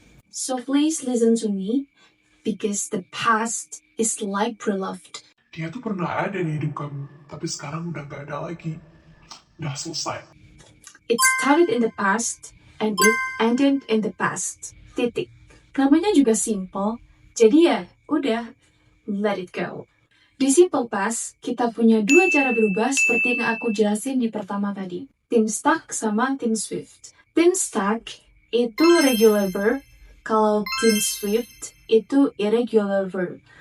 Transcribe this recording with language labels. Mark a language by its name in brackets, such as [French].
[English] So please listen to me, because the past is like pre-loved. [Indonesian] Dia tuh pernah ada di hidup kamu, tapi sekarang udah gak ada lagi. Udah selesai. [English] It started in the past and it ended in the past. [Indonesian] Titik. Namanya juga simple, jadi ya udah, [English] let it go. [Indonesian] Di simple past, kita punya dua cara berubah seperti yang aku jelasin di pertama tadi. Tim stuck sama tim swift. Tim stuck itu regular verb, kalau tim swift itu irregular verb.